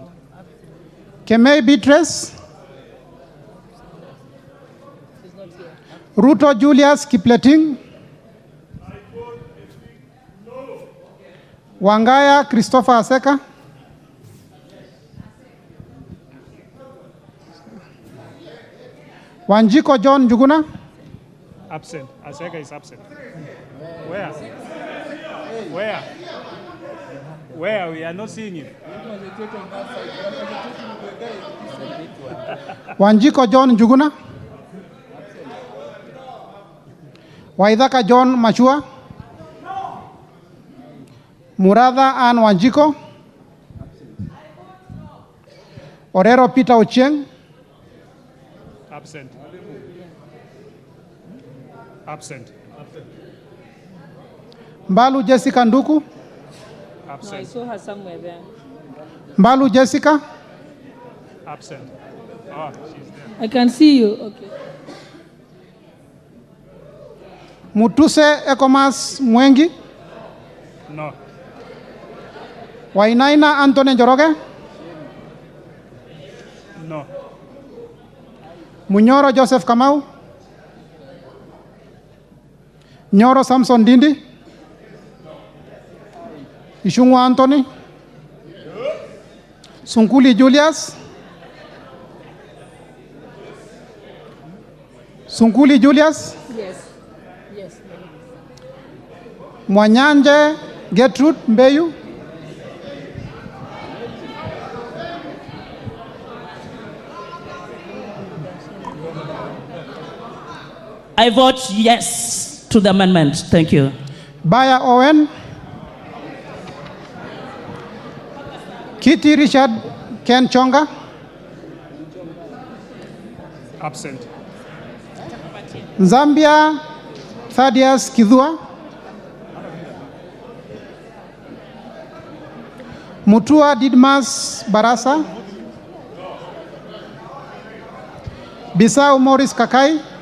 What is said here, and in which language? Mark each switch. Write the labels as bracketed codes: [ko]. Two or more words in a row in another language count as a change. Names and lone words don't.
[en] Kemei Beatrice. Ruto Julius Kipleting. Wangaya Christopher Aseka. Wanjiko John Njuguna. Absent. Aseka is absent. Where? Where? Where? We are not seeing him. Wanjiko John Njuguna. Waithaka John Machua. Muratha Ann Wanjiko. Orero Peter Ochieng. Absent. Absent. Mbalu Jessica Nduku. Absent. No, I saw her somewhere there. Mbalu Jessica. Absent. Oh, she's there. I can see you. Okay. Mutuse Ekomas Mwengi. No. Wainaina Anthony Njoroge. No. Munyoro Joseph Kamau. Nyoro Samson Dindi. Ishungwa Anthony. Sunkuli Julius. Sunkuli Julius. Yes. Yes. Mwanyanje Gertrude Mbeyu. I vote yes to the amendment. Thank you. Baya Owen. Kitty Richard Ken Chonga. Absent. Zambia Thaddeus Kidhua. Mutua Didmas Barasa. Bisau Morris Kakai.